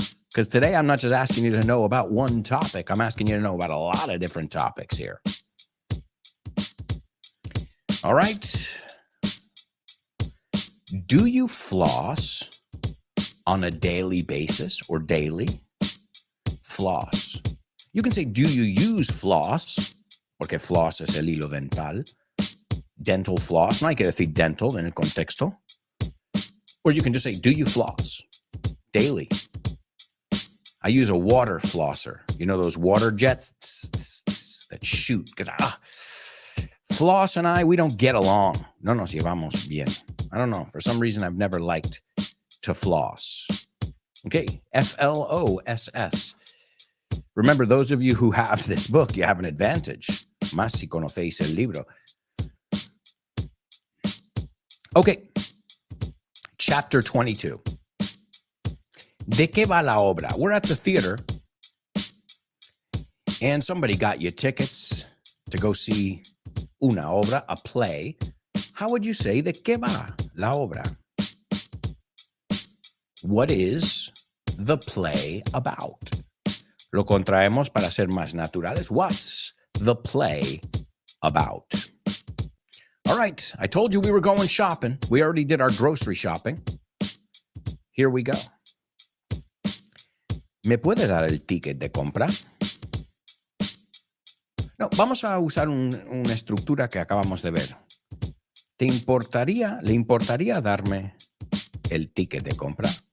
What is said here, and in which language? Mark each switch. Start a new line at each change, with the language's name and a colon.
English: Because today I'm not just asking you to know about one topic. I'm asking you to know about a lot of different topics here. All right. Do you floss on a daily basis or daily? Floss. You can say, do you use floss?
Spanish: Porque floss es el hilo dental.
English: Dental floss.
Spanish: No hay que decir dental en el contexto.
English: Or you can just say, do you floss? Daily. I use a water flosser. You know those water jets that shoot? Because Floss and I, we don't get along.
Spanish: No nos llevamos bien.
English: I don't know. For some reason, I've never liked to floss. Okay, Floss. Remember, those of you who have this book, you have an advantage.
Spanish: Más si conocéis el libro.
English: Okay, chapter 22.
Spanish: ¿De qué va la obra?
English: We're at the theater, and somebody got you tickets to go see
Spanish: una obra,
English: a play. How would you say
Spanish: de qué va la obra?
English: What is the play about?
Spanish: Lo contraemos para ser más naturales.
English: What's the play about? All right, I told you we were going shopping. We already did our grocery shopping. Here we go.
Spanish: ¿Me puede dar el ticket de compra? No, vamos a usar una estructura que acabamos de ver. ¿Le importaría darme el ticket de compra?